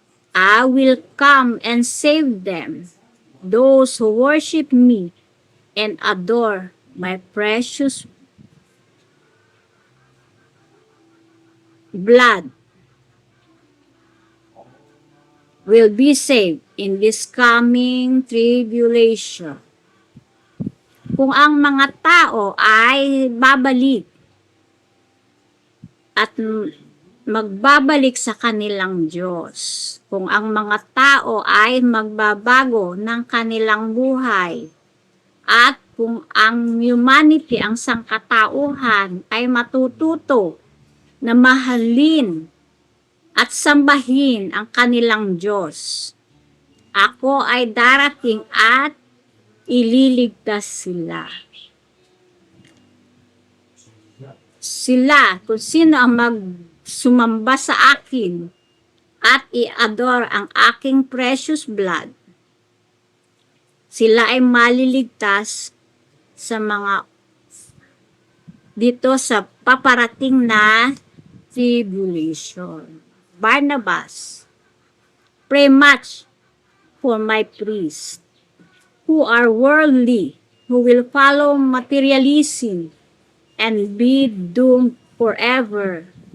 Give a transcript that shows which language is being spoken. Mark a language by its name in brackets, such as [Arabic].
[English] I will come and save them, those who worship me and adore my precious blood will be saved in this coming tribulation. [Filipino] Kung ang mga tao ay babalik at magbabalik sa kanilang Diyos, kung ang mga tao ay magbabago ng kanilang buhay, at kung ang humanity, ang sangkatauhan ay matututo na mahalin at sambahin ang kanilang Diyos, ako ay darating at ililigtas sila. Sila, kung sino ang magsumamba sa akin at i-adore ang aking precious blood, sila ay maliligtas sa mga dito sa paparating na tribulation. [English] Barnabas, pray much for my priests who are worldly, who will follow materialism and be doomed forever.